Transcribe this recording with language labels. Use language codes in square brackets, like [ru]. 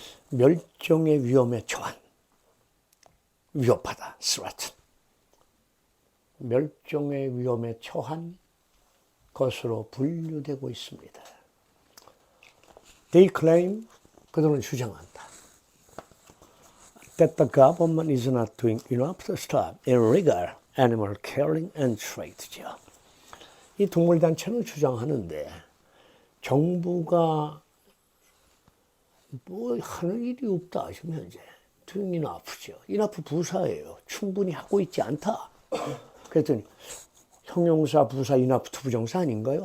[ko] 멸종의 위험에 처한. 위협하다. 스라트. 멸종의 위험에 처한 것으로 분류되고 있습니다. [en] They claim, [ko] 그들은 주장한다. [en] That the government is not doing enough to stop illegal animal killing and trade죠. [ko] 이 동물단체는 주장하는데 정부가 뭐 하는 일이 없다 지금 현재. doing enough죠. enough 부사예요. 충분히 하고 있지 않다. 그랬더니 형용사, 부사, enough 부정사 아닌가요?